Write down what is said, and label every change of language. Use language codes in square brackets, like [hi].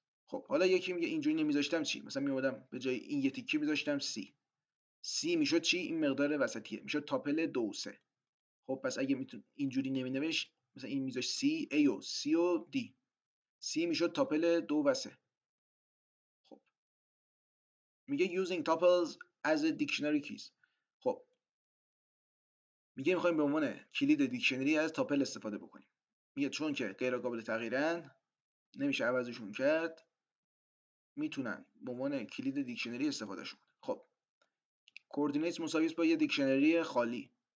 [fa] خب حالا یکی میگه اینجوری نمیذاشتم چی؟ مثلا میومدم به جای این یه تیکه میذاشتم C میشد چی؟ این مقدار وسطیه، میشد تاپل 2 و 3. خب پس اگه اینجوری نمینوشت، مثلا این میذاشت C A و C و D، C میشد تاپل 2 و 3. خب میگه [en] using tuples as a dictionary keys. [fa] خب میگه میخوایم به عنوان کلید دیکشنری از تاپل استفاده بکنیم. میگه چون که غیر قابل تغییرن، نمیشه عوضشون کرد، میتونن به عنوان کلید دیکشنری استفادهشون کنن. خب کوردینیتس مساوی است با یه دیکشنری خالی.